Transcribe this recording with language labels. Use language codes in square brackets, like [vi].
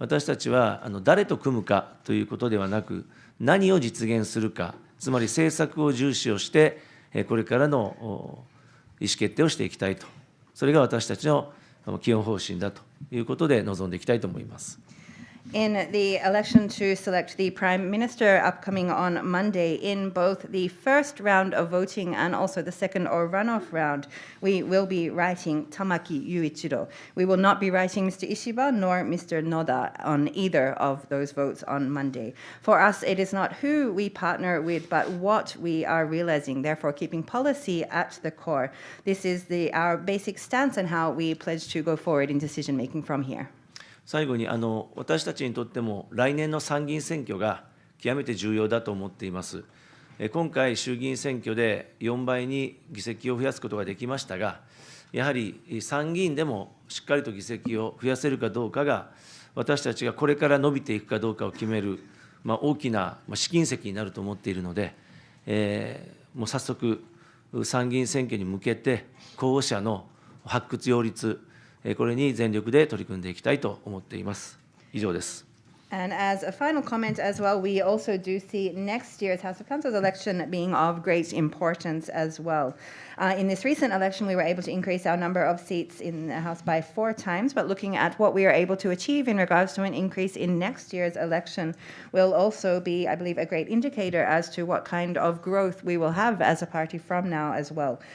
[ja] 私たちは誰と組むかということではなく、何を実現するか、つまり政策を重視をして、これからの意思決定をしていきたいと。それが私たちの基本方針だということで臨んでいきたいと思います。 [en] In the election to select the Prime Minister upcoming on Monday, in both the first round of voting and also the second or runoff round, we will be writing Tamaki Yuichiro. We will not be writing Mr. Ishiba nor Mr. Noda on either of those votes on Monday. For us, it is not who we partner with, but what we are realizing, therefore keeping policy at the core. This is our basic stance and how we pledge to go forward in decision making from here. [ja] 最後に私たちにとっても来年の参議院選挙が極めて重要だと思っています。今回、衆議院選挙で4倍に議席を増やすことができましたが、やはり参議院でもしっかりと議席を増やせるかどうかが、私たちがこれから伸びていくかどうかを決める、大きな試金石になると思っているので、もう早速、参議院選挙に向けて、候補者の発掘擁立、これに全力で取り組んでいきたいと思っています。以上です。 [en] And as a final comment as well, we also do see next year's House of Council's election being of great importance as well. In this recent election, we were able to increase our number of seats in the House by 4 times, but looking at what we are able to achieve in regards to an increase in next year's election will also be, I believe, a great indicator as to what kind of growth we will have as a party from now as well.